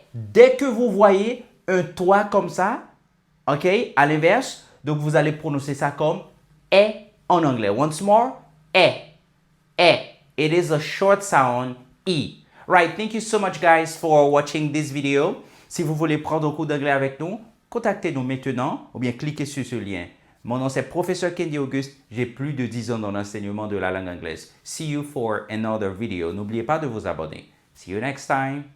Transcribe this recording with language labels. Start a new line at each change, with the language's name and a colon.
French: Dès que vous voyez un toit comme ça, OK, à l'inverse, donc vous allez prononcer ça comme E en anglais.
English: Once more, E. E. It is a short sound E. Right, thank you so much guys for watching this video.
French: Si vous voulez prendre un cours d'anglais avec nous, contactez-nous maintenant ou bien cliquez sur ce lien. Mon nom c'est Professeur Kendi Auguste. J'ai plus de 10 ans dans l'enseignement de la langue anglaise.
English: See you for another video.
French: N'oubliez pas de vous abonner.
English: See you next time.